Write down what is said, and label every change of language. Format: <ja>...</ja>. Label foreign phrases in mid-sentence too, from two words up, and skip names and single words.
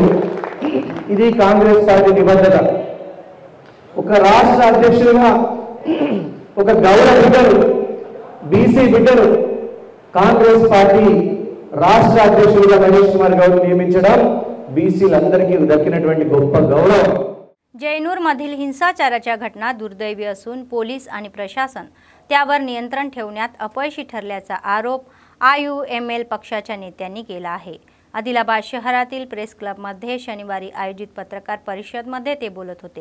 <te>ఇది కాంగ్రెస్ పార్టీ నిబద్ధత। ఒక రాష్ట్ర అధ్యక్షుడిగా ఒక గౌడ బిడ్డను, బీసీ బిడ్డను కాంగ్రెస్ పార్టీ రాష్ట్ర అధ్యక్షుడిగా మహేష్ కుమార్ గౌడ్ నియమించడం బీసీలందరికీ దక్కినటువంటి గొప్ప गौरव।</te> <mr>जयनूर मधील हिंसाचाराच्या घटना दुर्दैवी असून पोलीस आणि प्रशासन त्यावर नियंत्रण ठेवण्यात अपयशी ठरल्याचा आरोप IUML पक्षाच्या नेत्यांनी केला आहे। आदिलाबाद शहरातील प्रेस क्लबमध्ये शनिवारी आयोजित पत्रकार परिषदेमध्ये ते बोलत होते।</mr>